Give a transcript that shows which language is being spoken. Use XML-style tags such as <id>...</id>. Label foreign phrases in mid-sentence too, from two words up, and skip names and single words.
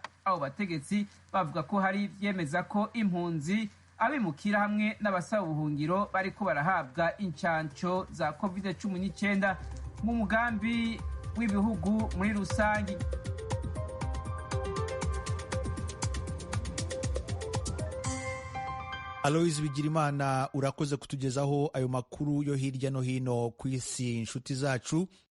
<rn>Abo bategetsi bavuga ko hari vyemeza ko impunzi, abimukira hamwe n'abasaba ubuhungiro bariko barahabwa incanco za COVID-19 mu mugambi w'ibihugu muri rusangi. Aloys Bigirimana, urakoze kutugezaho ayo makuru yo hirya no hino ku isi. Inshuti zacu,</rn>